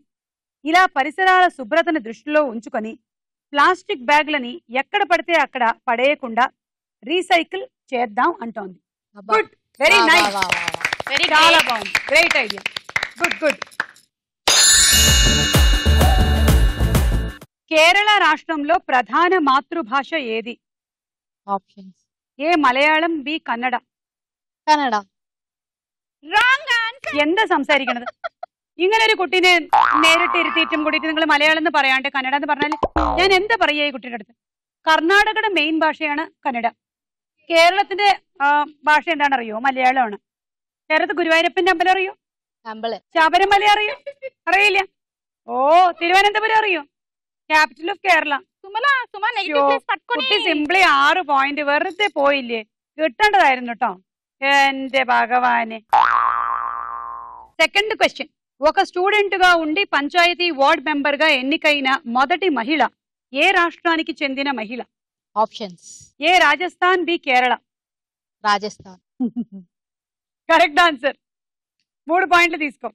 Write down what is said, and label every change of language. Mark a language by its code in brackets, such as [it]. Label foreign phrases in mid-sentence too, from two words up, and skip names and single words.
[te] ఇలా పరిసరాల శుభ్రతను దృష్టిలో ఉంచుకొని ప్లాస్టిక్ బ్యాగులని ఎక్కడ పడితే అక్కడ పడేయకుండా రీసైకిల్ చేద్దాం అంటోంది. [en] good, very nice, [te] చాలా బాగుంది, [en] great idea, good good. [te] కేరళ రాష్ట్రంలో ప్రధాన మాతృభాష ఏది? ఆప్షన్స్. [ml] ఏ മലയാളം, ബി കന്നഡ. കന്നഡ. [en] Wrong answer. [ml] എന്താ സംസാരിക്കണത്? ഇങ്ങനെ ഒരു കുട്ടീനെ നേരിട്ട് ഇരുത്തിയിട്ടും കൂടിയിട്ട് നിങ്ങൾ മലയാളം എന്ന് പറയാണ്ട് കന്നഡ എന്ന് പറഞ്ഞാൽ ഞാൻ എന്താ പറയാ ഈ കുട്ടിയുടെ അടുത്ത്? കർണാടകയുടെ മെയിൻ ഭാഷയാണ് കന്നഡ. കേരളത്തിന്റെ ഭാഷ എന്താണെന്നറിയോ? മലയാളമാണ്. കേരളത്തിൽ ഗുരുവായൂരപ്പന്റെ അമ്പലം അറിയോ? ശബരിമല അറിയോ? അറിയില്ല. ഓ, തിരുവനന്തപുരം അറിയോ? [en] capital of Kerala. [ml] കുട്ടി സിംപ്ലി 6 പോയിന്റ് വെറുതെ പോയില്ലേ, കിട്ടേണ്ടതായിരുന്നു കേട്ടോ. എന്റെ ഭഗവാനെ. [en] second question. [te] ఒక స్టూడెంట్ గా ఉండి పంచాయతీ వార్డ్ మెంబర్ గా ఎన్నికైన మొదటి మహిళ ఏ రాష్ట్రానికి చెందిన మహిళ? ఆప్షన్స్. ఏ రాజస్థాన్, బి కేరళ. రాజస్థాన్. [en] correct answer. [te] 3 పాయింట్లు తీసుకో.